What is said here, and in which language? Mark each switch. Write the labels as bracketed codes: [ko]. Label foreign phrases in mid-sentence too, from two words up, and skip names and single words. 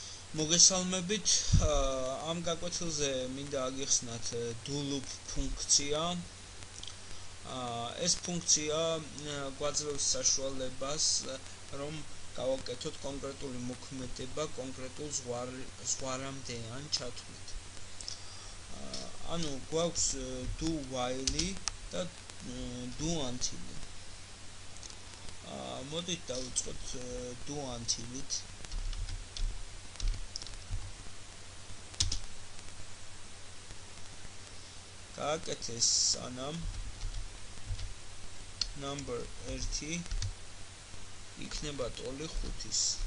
[ka] მოგესალმებით, ამ გაკვეთილზე მინდა აგიხსნათ [en] do loop [ka] ფუნქცია. ეს ფუნქცია გვაძლევს საშუალებას, რომ გავაკეთოთ კონკრეტული მოქმედება კონკრეტულ ზღვარამდე ან ჩათვლით. ანუ გვაქვს [en] do while [ka] და [en] do until. [ka] მოდით დავიწყოთ [en] do until-ით. [ka] გააკეთეს სანამ number 1 იქნება ტოლი 5-ის.